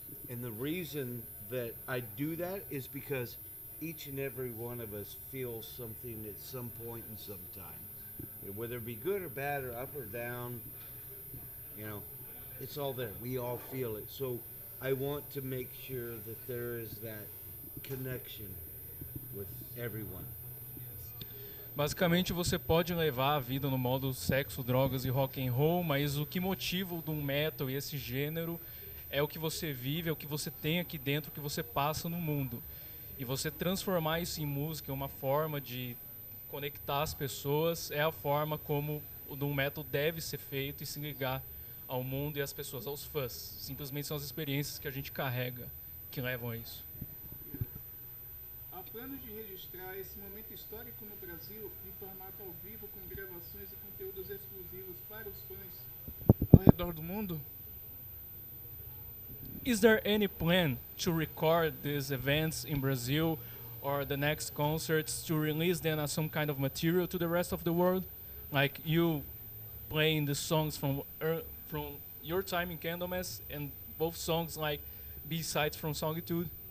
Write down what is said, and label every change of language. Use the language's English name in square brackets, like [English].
[English] And the reason that I do that is because each and every one of us feels something at some point in some time. Whether it be good or bad or up or down, it's all there. We all feel it. So I want to make sure that there is that connection with everyone. [Portuguese] Basicamente, você pode levar a vida no modo sexo, drogas e rock and roll, mas o que motiva o Doom Metal e esse gênero é o que você vive, é o que você tem aqui dentro, o que você passa no mundo. E você transformar isso em música é uma forma de conectar as pessoas, é a forma como o Doom Metal deve ser feito e se ligar ao mundo e às pessoas, aos fãs. Simplesmente são as experiências que a gente carrega que levam a isso. Há planos de registrar esse momento histórico no Brasil em formato ao vivo, com gravações e conteúdos exclusivos para os fãs ao redor do mundo? [English] Is there any plan to record these events in Brazil or the next concerts to release them as some kind of material to the rest of the world? Like you playing the songs from your time in Candlemass and both songs like B-sides from Songitude?